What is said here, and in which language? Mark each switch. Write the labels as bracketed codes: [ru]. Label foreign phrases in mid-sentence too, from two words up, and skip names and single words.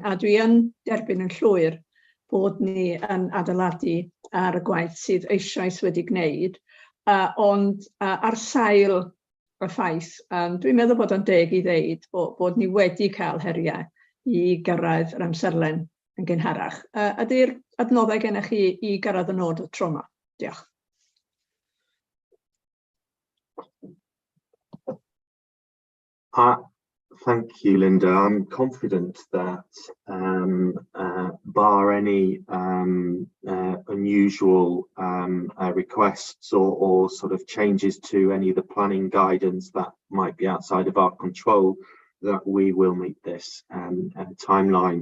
[cy] A dwi yn derbyn yn llwyr bod ni yn adeiladu ar y gwaith sydd eisoes wedi gwneud, ond ar sail y ffaith, dwi'n meddwl bod o'n deg i ddeud bod ni wedi cael heriau i gyrraedd yr amserlen yn gynharach. Ydy'r adnoddau gennych chi i gyrraedd y nod o tro yma? Diolch. [en] Thank you, Linda. I'm confident that bar any unusual requests or sort of changes to any of the planning guidance that might be outside of our control, that we will meet this timeline.